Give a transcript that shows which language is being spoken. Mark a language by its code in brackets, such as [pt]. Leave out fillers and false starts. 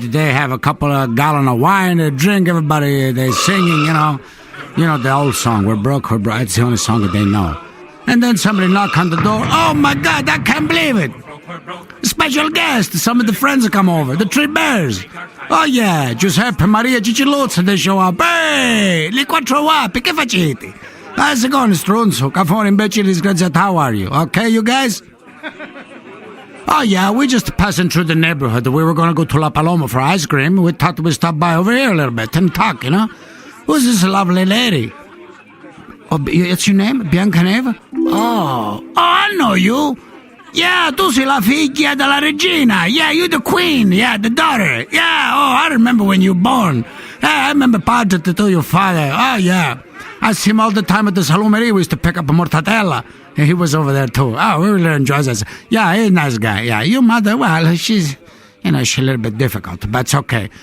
[en] They have a couple of gallon of wine, they drink, everybody, they singing, the old song, We're Broke, it's the only song that they know. And then somebody knocked on the door. Oh my God, I can't believe it. Special guest, some of the friends come over, the Three Bears. Oh yeah, Giuseppe, Maria, Ciciluzza, they show up. [it] Hey, li quattro wapi, che facete? [en] How's it going, Stronzo? Cafone, imbecile, disgraziato, how are you? Okay, you guys? Oh yeah, we're just passing through the neighborhood. We were going to go to La Paloma for ice cream. We thought we'd stop by over here a little bit and talk, Who's this lovely lady? Oh, it's your name? Bianca Neve? Oh, I know you. Yeah, [it] tu sei la figlia della regina. [en] Yeah, you the queen. Yeah, the daughter. Yeah, I remember when you were born. Yeah, I remember parted to your father. Oh, yeah. I see him all the time at the salumeria. We used to pick up a mortadella. And he was over there, too. Oh, we really enjoy this. Yeah, he's a nice guy. Yeah, your mother, well, she's a little bit difficult. But it's okay.